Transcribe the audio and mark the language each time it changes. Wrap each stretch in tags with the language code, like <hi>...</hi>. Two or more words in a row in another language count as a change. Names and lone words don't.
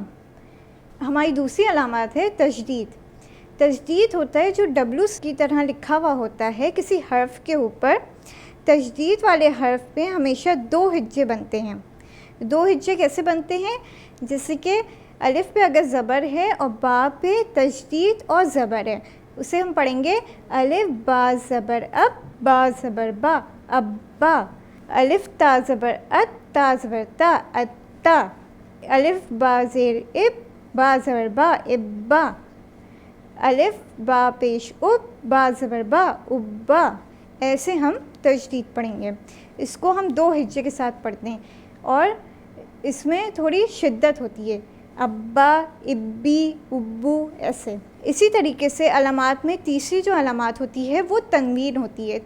<ur>ہماری دوسری علامات ہے تشدید۔ تشدید ہوتا ہے جو ڈبلو کی طرح لکھا ہوا ہوتا ہے کسی حرف کے اوپر۔ تشدید والے حرف پہ ہمیشہ 2 ہجے بنتے ہیں۔ 2 ہجے کیسے بنتے ہیں؟ جیسے کہ الف پہ اگر زبر ہے اور با پہ تشدید اور زبر ہے، اسے ہم پڑھیں گے الف با زبر اب، با زبر با، ابا۔ الف تا زبر ات، تا زبر تا، اتا۔ الف با زیر اب، با زبر با، ابا۔ الف با پیش اب، با زبر با، ابا۔ ایسے ہم تشدید پڑھیں گے۔ اس کو ہم 2 ہجے کے ساتھ پڑھتے ہیں اور اس میں تھوڑی شدت ہوتی ہے، ابا، ابی، ابو، ایسے۔ اسی طریقے سے علامات میں تیسری جو علامات ہوتی ہے وہ تنوین ہوتی ہے۔</ur>